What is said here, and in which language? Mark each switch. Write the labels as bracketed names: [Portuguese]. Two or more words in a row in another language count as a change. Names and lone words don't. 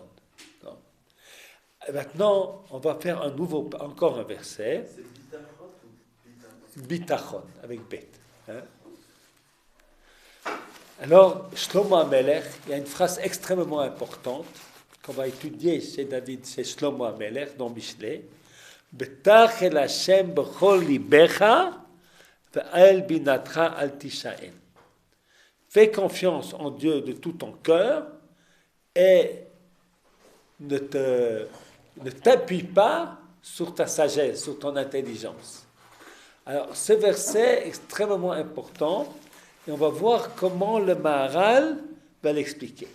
[French] Et maintenant, on va faire encore un verset. C'est Bitachon ou Bitachon? Bitachon, avec Bet. Hein? Alors, Shlomo Amelech, il y a une phrase extrêmement importante qu'on va étudier chez David, chez Shlomo Amelech, dans Mishlei. [Hebrew] בטח אל השם בכל לבך ואל בינתך אל תשען. [French] Fais confiance en Dieu de tout ton cœur et ne t'appuie pas sur ta sagesse, sur ton intelligence. Alors, ce verset est extrêmement important et on va voir comment le Maharal va l'expliquer.